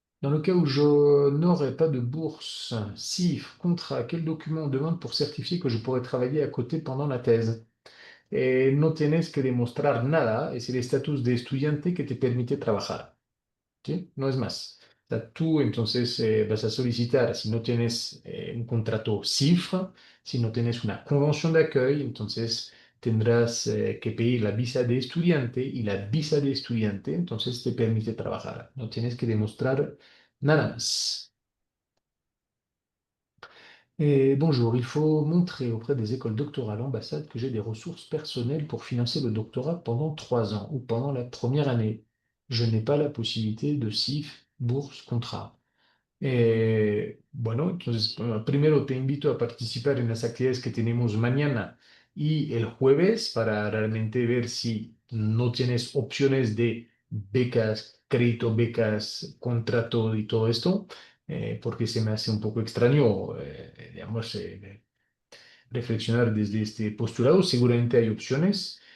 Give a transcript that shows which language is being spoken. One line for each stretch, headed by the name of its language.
French: Dans le cas où je n'aurais pas de bourse, CIF, contrat, quel document on demande pour certifier que je pourrais travailler à côté pendant la thèse?
Spanish: No tienes que demostrar nada, es el estatus de estudiante que te permite trabajar. ¿Sí? No es más. O sea, tú entonces vas a solicitar, si no tienes un contrato CIFRA, si no tienes una convención de accueil, entonces tendrás que pedir la visa de estudiante y la visa de estudiante entonces te permite trabajar. No tienes que demostrar nada más.
French: Bonjour, il faut montrer auprès des écoles doctorales ambassades que j'ai des ressources personnelles pour financer le doctorat pendant 3 ans ou pendant la première année. Je n'ai pas la possibilité de CIF, bourse, contrat.
Spanish: Bueno, entonces, primero te invito a participar en las actividades que tenemos mañana y el jueves para realmente ver si no tienes opciones de becas, crédito, becas, contrato y todo esto, porque se me hace un poco extraño, digamos, reflexionar desde este postulado. Seguramente hay opciones,